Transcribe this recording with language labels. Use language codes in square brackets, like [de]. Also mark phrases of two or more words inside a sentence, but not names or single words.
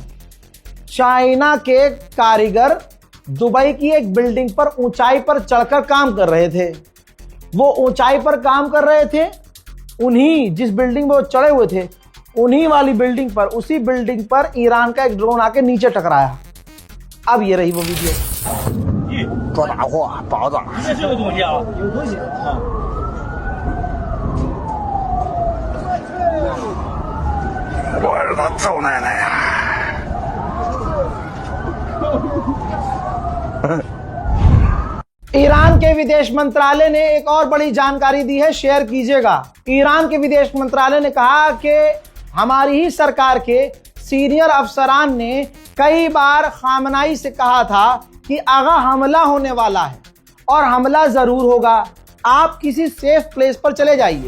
[hi] चाइना के कारीगर दुबई की एक बिल्डिंग पर ऊंचाई पर चढ़कर काम कर रहे थे। वो ऊंचाई पर काम कर रहे थे, उन्हीं जिस बिल्डिंग में वो चढ़े हुए थे, उन्हीं वाली बिल्डिंग पर, उसी बिल्डिंग पर ईरान का एक ड्रोन आके नीचे टकराया। अब ये रही वो वीडियो। [zh] 多大货，包子。这是有东西啊，有东西啊。我日他揍奶奶呀！ [hi] ईरान के विदेश मंत्रालय ने एक और बड़ी जानकारी दी है, शेयर कीजिएगा। ईरान के विदेश मंत्रालय ने कहा कि हमारी ही सरकार के सीनियर अफसरान ने कई बार खामनाई से कहा था कि आगा हमला होने वाला है और हमला जरूर होगा, आप किसी [en] safe place [hi] पर चले जाइए।